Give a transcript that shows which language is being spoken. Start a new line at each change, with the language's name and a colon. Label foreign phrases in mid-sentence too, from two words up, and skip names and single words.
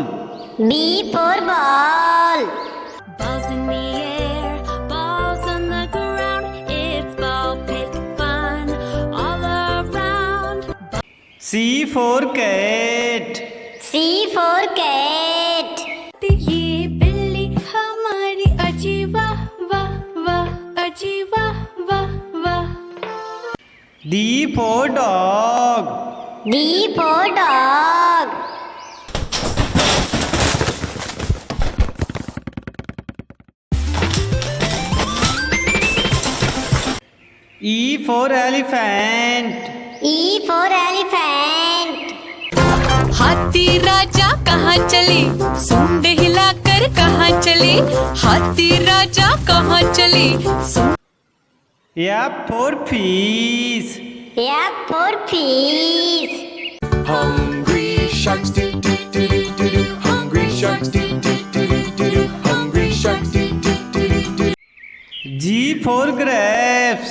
English: B for ball. Balls in the air, balls on the ground. It's ball pit fun all around. C for cat. C for cat.
Hindi: ये बिल्ली हमारी अजी वाह वाह वाह, अजी वाह वाह वाह।
English: D for dog. D for dog. E for elephant. E for elephant.
Hindi: हाथी राजा कहाँ चले, सूंड हिलाकर कहाँ चले, हाथी राजा कहाँ चले।
English: F for fish. F for fish. Hungry sharks do do do do do do. Hungry sharks do do do do do do. Hungry sharks do do do do do. G for grapes.